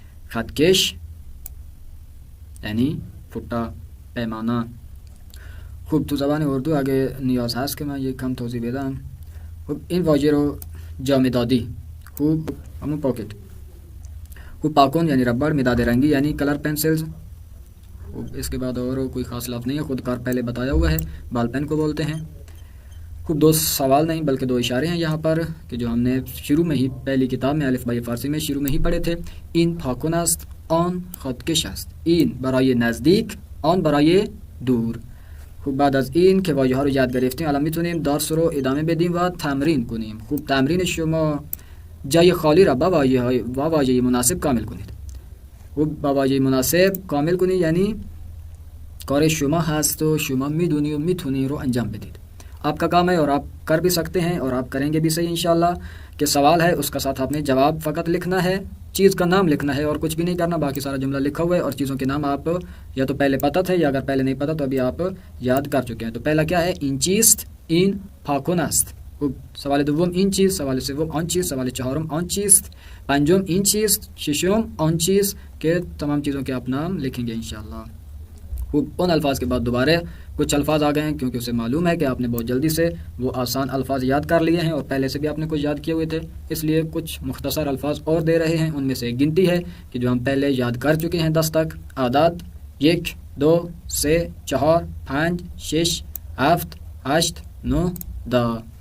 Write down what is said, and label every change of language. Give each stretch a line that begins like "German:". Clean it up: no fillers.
Persian: خطکش یعنی فوتا، پیمانه. خب تو زبان اردو اگه نیاز هست که من یک کم توضیح بدم. خب این واژه رو جامدادی، خوب همون پاکت. خب پاکون یعنی ربر، مداد رنگی یعنی کلر پینسلز.
Urdu: اس کے بعد اور کوئی خاص لفظ نہیں ہے، خودکار پہلے بتایا ہوا ہے، بال پین کو بولتے ہیں. خوب دو سوال نہیں بلکہ دو اشارے ہیں یہاں پر کہ جو ہم نے شروع میں ہی پہلی کتاب میں الف بای فارسی میں شروع میں ہی پڑھے تھے.
Persian: این پاکون است، آن خودکش است. این برای نزدیک، آن برای دور. خوب بعد از این که واژه ها رو یاد گرفتیم الان میتونیم درس رو ادامه بدیم و تمرین کنیم. خوب تمرین شما جای خالی را با واژه مناسب کامل کنید. خوب با واژه مناسب کامل کنید یعنی کار شما هست و شما میدونی و میتونی رو انجام بدید.
Urdu: آپ کا کام ہے اور آپ کر بھی سکتے ہیں اور آپ کریں گے بھی صحیح انشاءاللہ. کہ سوال ہے اس کا ساتھ آپ نے جواب فقط لکھنا ہے، چیز کا نام لکھنا ہے اور کچھ بھی نہیں کرنا. باقی سارا جملہ لکھا ہوا ہے اور چیزوں کے نام آپ یا تو پہلے پتہ تھے یا اگر پہلے نہیں پتہ تو ابھی آپ یاد کر چکے ہیں. تو پہلا کیا ہے؟
Persian: این چیست، این پاکون است. سوال دوم این چیز، سوال سوم آن چیز، سوال چهارم آن چیست، پنجم این چیست، ششم آن چیز.
Urdu: کہ تمام چیزوں کے آپ نام لکھیں گے انشاءاللہ. ان الفاظ کے بعد دوبارہ کچھ الفاظ آ گئے ہیں کیونکہ اسے معلوم ہے کہ آپ نے بہت جلدی سے وہ آسان الفاظ یاد کر لیے ہیں اور پہلے سے بھی آپ نے کچھ یاد کیے ہوئے تھے، اس لیے کچھ مختصر الفاظ اور دے رہے ہیں. ان میں سے ایک گنتی ہے کہ جو ہم پہلے یاد کر چکے ہیں 10 تک. عادات 1 2 3 4 5 6 7 8 9 10.